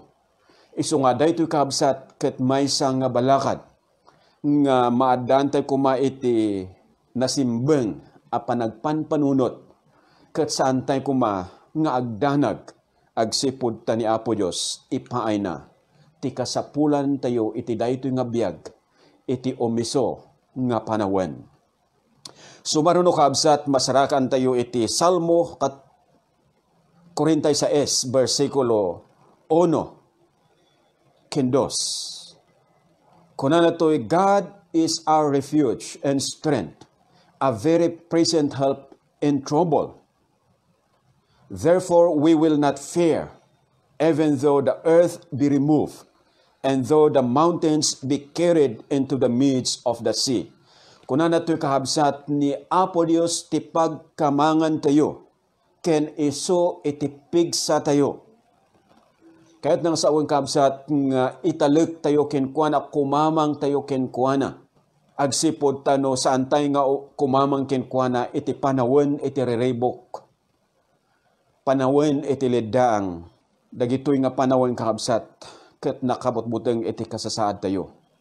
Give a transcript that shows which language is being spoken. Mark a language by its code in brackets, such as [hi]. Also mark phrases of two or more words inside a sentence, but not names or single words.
[ilo] Isu nga daytoy kaabsat ket maysa nga balakad nga maadaan tayo kuma iti nasimbeng a panagpanpanunot ket saan tayo kuma nga agdanag agsipud ta ni Apo Dios ipaay na ti kasapulan tayo iti daytoy nga biag iti omiso nga panawen. Sumaruno kaabsat masarakan tayo iti Salmo 46 versikulo 1 kindos. Kunana to'y [en] God is our refuge and strength, a very present help in trouble. Therefore we will not fear, even though the earth be removed, and though the mountains be carried into the midst of the sea. [ilo] Kunana to'y kahabsat ni Apo Dios ti pagkamangan tayo, ken iso itipig sa tayo. Kahit nang sa awang kabsat nga italag tayo kenkuana, kumamang tayo kenkuana. Agsipod tano saan tayo nga kumamang kenkuana, iti panawen iti rerebok. Panawen iti ledaang. Dagitoy nga panawen kabsat, ket nakabutbuteng iti kasasaad tayo.